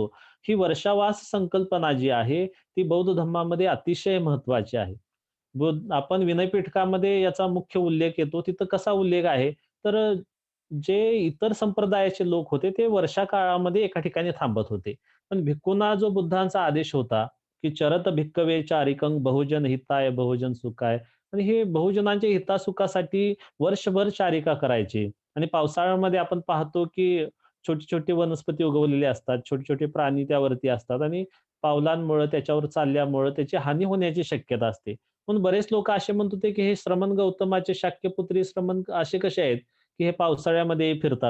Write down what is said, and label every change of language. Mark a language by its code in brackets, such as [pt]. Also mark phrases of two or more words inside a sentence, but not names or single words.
[mr] ही वर्षावास संकल्पना जी आहे ती बौद्ध धर्मामध्ये अतिशय महत्वाची आहे. आपण विनयपीठकामध्ये याचा मुख्य उल्लेख येतो. तिथं कसा उल्लेख आहे तर जे इतर संप्रदायाचे लोक होते ते वर्षा काळामध्ये एका ठिकाणी थांबत होते. पण भिक्खूंना जो बुद्धांचा आदेश होता की [pi] चरत भिक्खवे चारिकं बहुजन हिताय बहुजन सुखाय, [mr] आणि हे बहुजनांच्या हितासुखासाठी वर्षभर चारिका करायचे. आणि पावसाळ्यामध्ये आपण पाहतो की छोटी छोटी वनस्पती उगवलेली असतात, छोटे छोटे प्राणी त्यावरती असतात आणि पावलांमुळे त्याच्यावर चालल्यामुळे त्याची हानी होण्याची शक्यता असते. पण बरेच लोक असे म्हणत होते की हे श्रमण गौतमाचे शाक्यपुत्री श्रमण असे कसे आहेत की हे पावसाळ्यामध्ये फिरतात.